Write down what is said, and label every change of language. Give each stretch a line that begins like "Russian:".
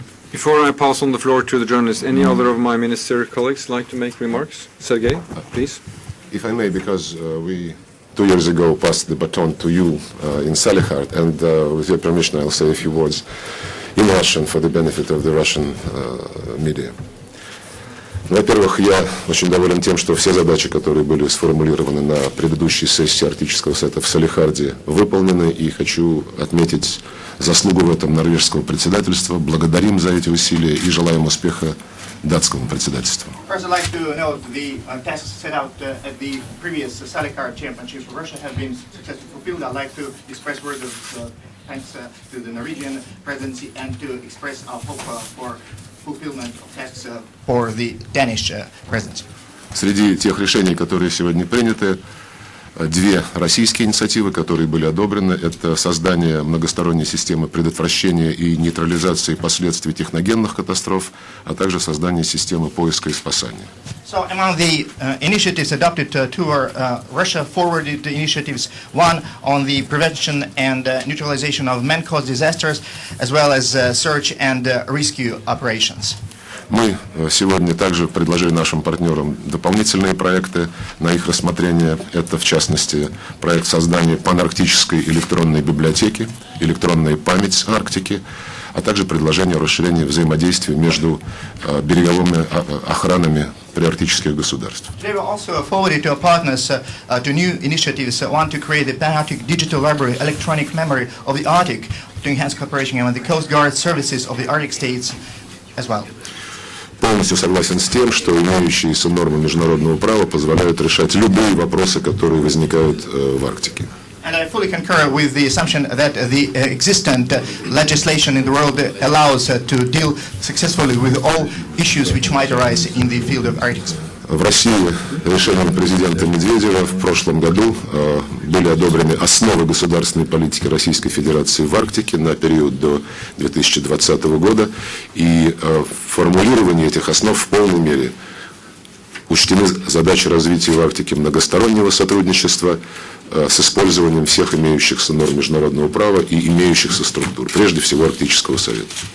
English: Before I pass on the floor to the journalists, any other of my ministerial colleagues like to make remarks? Sergei, please. If I may, because we 2 years ago passed the baton to you in Salekhard, and with your permission I'll say a few words in Russian for the benefit of the Russian media.
Russian: Во-первых, я очень доволен тем, что все задачи, которые были сформулированы на предыдущей сессии Арктического совета в Салехарде, выполнены, и хочу отметить заслугу в этом норвежского председательства. Благодарим за эти усилия и желаем успеха датскому председательству.
English: First, I'd like to note the tasks set out at the previous Salekhard Championship for Russia have been successfully fulfilled. I'd like to express words of thanks to the Norwegian presidency and to express our hope for fulfillment of tasks for the Danish presidency.
Russian: Среди тех решений, которые сегодня приняты, две российские инициативы, которые были одобрены, это создание многосторонней системы предотвращения и нейтрализации последствий техногенных катастроф, а также создание системы поиска и спасания.
English: So among the initiatives adopted Russia forwarded the initiatives, one on the prevention and neutralization of man-caused disasters, as well as search and rescue operations.
Russian: Мы сегодня также предложили нашим партнерам дополнительные проекты на их рассмотрение. Это, в частности, проект создания панарктической электронной библиотеки, электронная память Арктики, а также предложение о расширении взаимодействия между береговыми охранами приарктических государств.
English: They were also forwarded to our partners to new initiatives, one to create the Pan-Arctic Digital Library, electronic memory of the Arctic, to enhance cooperation among the Coast Guard services of the Arctic states as well.
Russian: Полностью согласен с тем, что имеющиеся нормы международного права позволяют решать любые вопросы, которые возникают в Арктике.
English: And I fully concur with the assumption that the existent legislation in the world allows to deal successfully with all issues which might arise in the field of Arctic.
Russian: В России решением президента Медведева в прошлом году были одобрены основы государственной политики Российской Федерации в Арктике на период до 2020 года, и формулирование этих основ в полной мере учтены задачи развития в Арктике многостороннего сотрудничества с использованием всех имеющихся норм международного права и имеющихся структур, прежде всего Арктического совета.